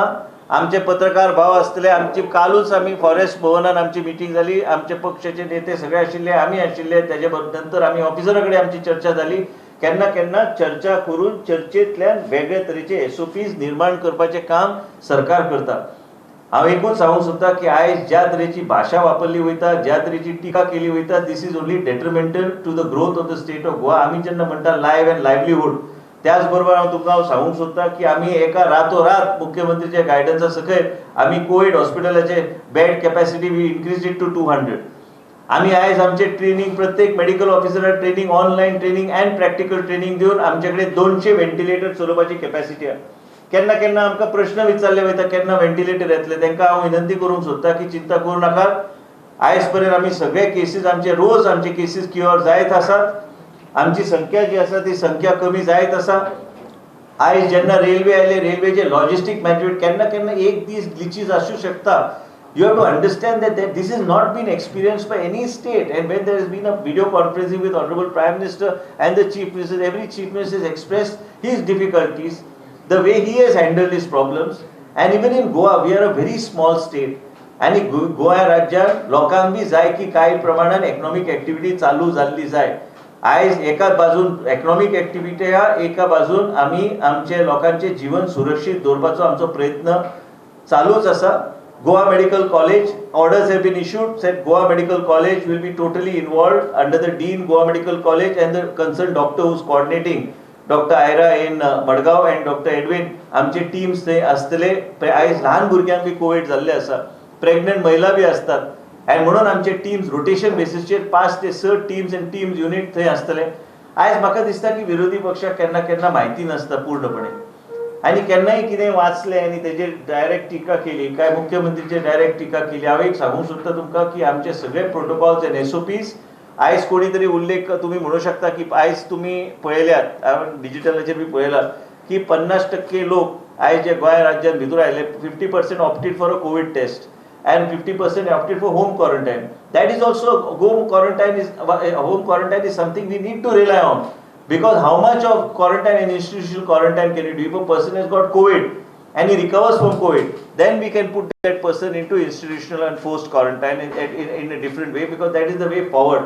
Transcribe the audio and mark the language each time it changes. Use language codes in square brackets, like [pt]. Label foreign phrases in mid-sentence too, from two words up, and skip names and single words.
[kok] आमचे पत्रकार भाव आसतले, आमची कालूच आमी फॉरेस्ट भवनान आमची मिटींग जाली, आमचे पक्षाचे नेते सगळे आशिल्ले, आमी आशिल्ले, तेजे नंतर आमी ऑफिसरा कडेन आमची चर्चा जाली. केन्ना केन्ना चर्चा करून चर्चेंतल्यान वेगळे तरेचे SOPs निर्माण करपाचें काम सरकार करता. हांव एकूच सांगूंक सोदता की आयज ज्या तरेची भाशा वापरली वयता, ज्या तरेची टिका केली वयता, [en] This is only detrimental to the growth of the state of Goa. [kok] आमी जेन्ना म्हणटा [en] live and livelihood, [kok] त्याच बरोबर हांव तुमकां सांगूंक सोदता की आमी एका रातोरात मुख्यमंत्रीच्या गायडन्सा सकयल आमी कोविड हॉस्पिटलाचे [en] bed capacity we increase it to 200. [kok] आम्ही आयज आमचे ट्रेनिंग प्रत्येक मेडिकल ऑफिसराक ट्रेनिंग, [en] online training and practical training [kok] दिवन आमच्याकडे 200 व्हेंटिलेटर चलोवपाची कॅपॅसिटी आहा. केन्ना केन्ना आमकां प्रश्न विचारले वयता केन्ना व्हेंटिलेटर येतले, तांकां हांव विनंती करूंक सोदता की चिंता करूं नाकात. आयज पर्यंत आमी सगळे केसीस आमचे रोज आमचे केसीस क्युअर जायत आसात. आमची संख्या जी आसा ती संख्या कमी जायत आसा. आयज जेन्ना रेल्वे आयले, रेल्वेचे [en] logistic management [kok] केन्ना केन्ना एक दीस ग्लिचीस आसूं शकता. [en] You have to understand that this has not been experienced by any state, and when there has been a video conferencing with Honorable Prime Minister and the Chief Minister, every Chief Minister has expressed his difficulties, the way he has handled his problems. And even in Goa, we are a very small state. [kok] And गोवा राज्यात लोकांक बी जाय की काही प्रमाणात [en] economic activity [kok] चालू जाल्ली जाय. आयज एका बाजून [en] economic activity [kok] हा, एका बाजून आम्ही आमचे लोकांचे जीवन सुरक्षीत दवरपाचो आमचो प्रयत्न चालूच आसा. [en] Goa Medical College, orders have been issued, said Goa Medical College will be totally involved under the Dean Goa Medical College and the concerned doctor who is coordinating, Dr. Ira in Madgaon and Dr. Edwin, [kok] आमचे टीम्स थंय आसतले. आयज ल्हान भुरग्यांक बी कोविड जाल्ले आसा, प्रेग्नंट महिला बी असतात, आणि म्हणून आमचे टीम्स रोटेशन बेसिसचेर 5 ते 6 [en] teams and teams unit [kok] थंय आसतले. आयज म्हाका दिसता की विरोधी पक्षाक केन्ना केन्ना म्हायती नासता पूर्णपणे, आणि केन्नाय कितें वाचलें आनी तेजेर डायरेक्ट टिका केली, काय मुख्यमंत्रीचेर डायरेक्ट टिका केली. हांव एक सांगूंक सोदता तुमकां की आमचे सगळे [en] protocols and SOPs [kok] आयज कोणी तरी उल्लेख तुम्ही म्हणू शकता की आयज तुम्ही पळयल्यात, हांवें डिजिटलाचेर बी पळयलां की 50% लोक आयज जे गोंय राज्यांत भितर आयले, [en] 50% opted for a COVID test and 50% opted for home quarantine. That is also home quarantine is something we need to rely on, because how much of quarantine and institutional quarantine can you do? If a person has got COVID and he recovers from COVID, then we can put that person into institutional and forced quarantine in a different way, because that is the way forward.